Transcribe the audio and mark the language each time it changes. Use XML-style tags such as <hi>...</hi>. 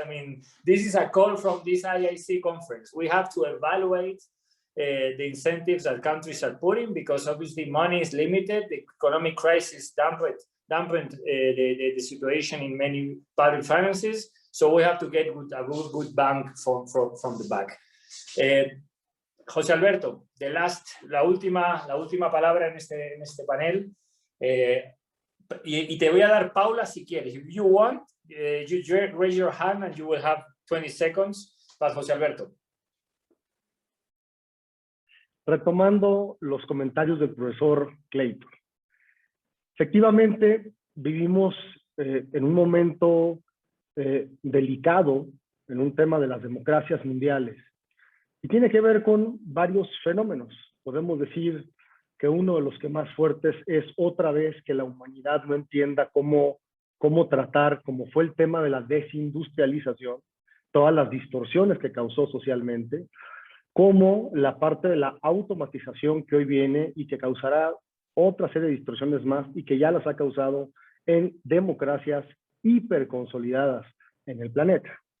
<en>I mean, this is a call from this IIC conference. We have to evaluate the incentives that countries are putting, because obviously money is limited. The economic crisis dampened the situation in many public finances. So we have to get a good bang from the back.</en> <es>José Alberto, la última palabra en este panel. Y te voy a dar, Paula, si quieres.</es> <en>If you want, you raise your hand and you will have 20 seconds.</en> <es>Para José Alberto. Retomando los comentarios del profesor Clayton. Efectivamente, vivimos en un momento delicado en un tema de las democracias mundiales. Y tiene que ver con varios fenómenos. Podemos decir que uno de los que más fuertes es otra vez que la humanidad no entienda cómo tratar, como fue el tema de la desindustrialización, todas las distorsiones que causó socialmente, como la parte de la automatización que hoy viene y que causará otra serie de distorsiones más y que ya las ha causado en democracias hiperconsolidadas en el planeta.</es>